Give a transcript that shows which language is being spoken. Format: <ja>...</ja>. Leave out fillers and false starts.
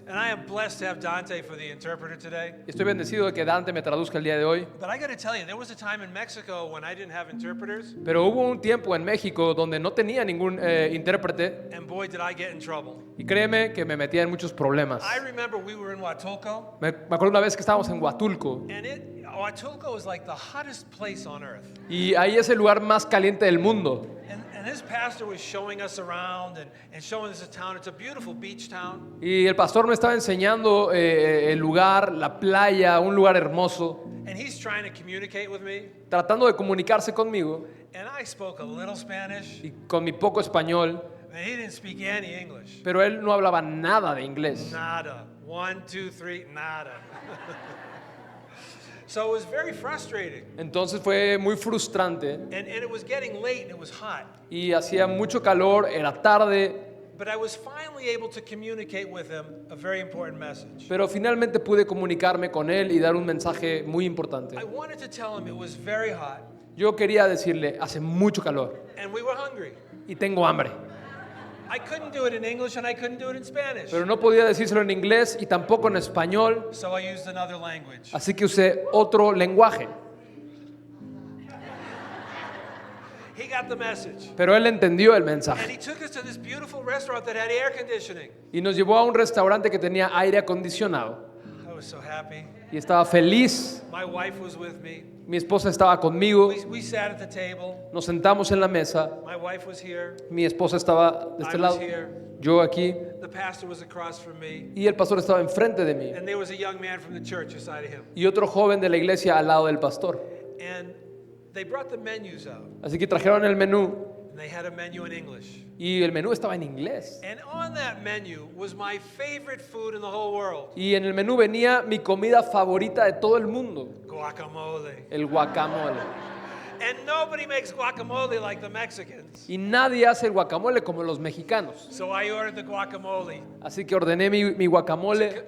<en>And I am blessed to have Dante for the interpreter today.</en> <es>Estoy bendecido de que Dante me traduzca el día de hoy.</es> <en>But I got to tell you, there was a time in Mexico when I didn't have interpreters.</en> <es>Pero hubo un tiempo en México donde no tenía ningún intérprete</es> <en>And boy, did I get in trouble.</en> <es>y créeme que me metía en muchos problemas.</es> <en>I remember we were in Huatulco.</en> <es>Me acuerdo una vez que estábamos en Huatulco</es> <en>And Huatulco is like the hottest place on earth.</en> <es>y ahí es el lugar más caliente del mundo.</es> <en>And his pastor was showing us around and showing us the town. It's a beautiful beach town.</en> <es>Y el pastor me estaba enseñando el lugar, la playa, un lugar hermoso,</es> <en>And he's trying to communicate with me.</en> <es>tratando de comunicarse conmigo</es> <en>And I spoke a little Spanish.</en> <es>y con mi poco español,</es> <en>And he didn't speak any English.</en> <es>pero él no hablaba nada de inglés. Nada. 1, 2, 3, nada.</es> <en>So it was very frustrating.</en> <es>Entonces fue muy frustrante</es> <en>And it was getting late and it was hot.</en> <es>y hacía mucho calor, era tarde,</es> <en>But I was finally able to communicate with him a very important message.</en> <es>pero finalmente pude comunicarme con él y dar un mensaje muy importante.</es> <en>I wanted to tell him it was very hot</en> <es>Yo quería decirle, hace mucho calor</es> <en>and we were hungry.</en> <es>y tengo hambre,</es> <en>I couldn't do it in English and I couldn't do it in Spanish.</en> <es>pero no podía decírselo en inglés y tampoco en español,</es> <en>So I used another language.</en> <es>así que usé otro lenguaje.</es> <en>He got the message.</en> <es>Pero él entendió el</es> <en>And</en> <es>mensaje</es> <en>he took us to this beautiful restaurant that had air conditioning.</en> <es>y nos llevó a un restaurante que tenía aire acondicionado</es> <en>I was so happy.</en> <es>y estaba feliz.</es> <en>My wife was with me.</en> <es>Mi esposa estaba conmigo,</es> <en>We sat at the table.</en> <es>nos sentamos en la mesa,</es> <en>My wife was here.</en> <es>mi esposa estaba de este</es> <en>I was</en> <es>lado,</es> <en>here.</en> <es>yo aquí</es> <en>The pastor was across from me.</en> <es>y el pastor estaba enfrente de mí</es> <en>And there was a young man from the church beside of him.</en> <es>y otro joven de la iglesia al lado del pastor.</es> <en>And they brought the menus out.</en> <es>Así que trajeron el menú</es> <en>And they had a menu in English.</en> <es>y el menú estaba en inglés.</es> <en>And on that menu was my favorite food in the whole world.</en> <es>Y en el menú venía mi comida favorita de todo el mundo,</es> <en>Guacamole.</en> <es>el guacamole.</es> <en>And nobody makes guacamole like the Mexicans.</en> <es>Y nadie hace el guacamole como los mexicanos.</es> <en>So I ordered the guacamole</en> <es>Así que ordené mi guacamole</es>